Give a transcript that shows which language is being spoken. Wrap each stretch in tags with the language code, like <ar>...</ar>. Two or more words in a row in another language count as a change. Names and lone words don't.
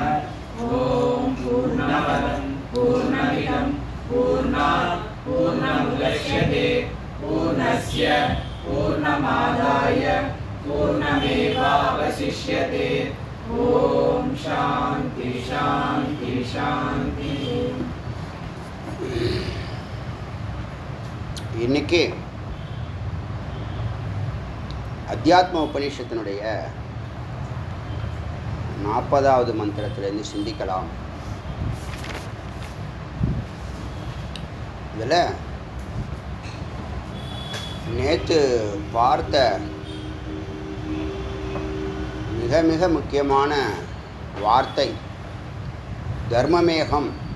<sa>ओम पूर्णमदं पूर्णमिदं पूर्णात् पूर्णमुदच्यते पूर्णस्य पूर्णमादाय पूर्णमेवावशिष्यते। ओम शांति शांति शांति।</sa> <ta>இன்னைக்கு அத்தியாத்ம உபநிஷத்தினுடைய 40வது மந்திரத்திலிருந்து சிந்திக்கலாம். இதில் நேற்று பார்த்த மிக மிக முக்கியமான வார்த்தை தர்மமேகம்.</ta>